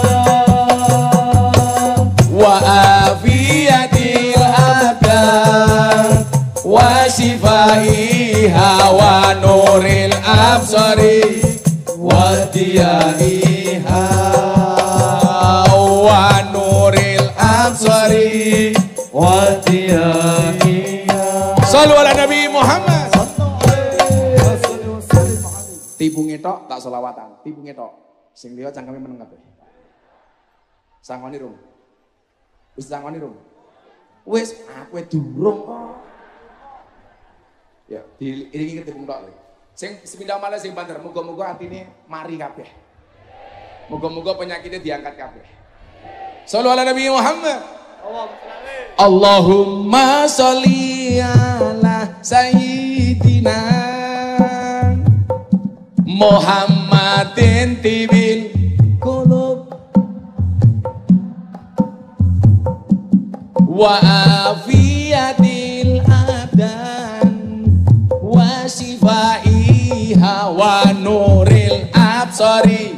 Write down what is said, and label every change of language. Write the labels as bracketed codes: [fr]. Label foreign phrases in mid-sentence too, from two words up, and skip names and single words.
[ar] وعافية الأبدان وشفائها ونور الأبصار وضيائها ونور الأبصار وضيائها. صلوا على النبي محمد. [jv] Tipu ngetok tak selawatan, tipu ngetok. Sing liya cangkeme meneng kabeh. Sangoni rung. Wis sangoni rung. Wis aku durung kok. Ya, diiringi tipu ngetok. Sing sepindah malah sing banter, muga-muga atine mari kabeh. Muga-muga penyakitnya diangkat kabeh. [ar] صلوا على النبي محمد. اللهم صل على سيدنا محمد طب القلوب وعافية الأبدان وشفائها ونور الأبصار.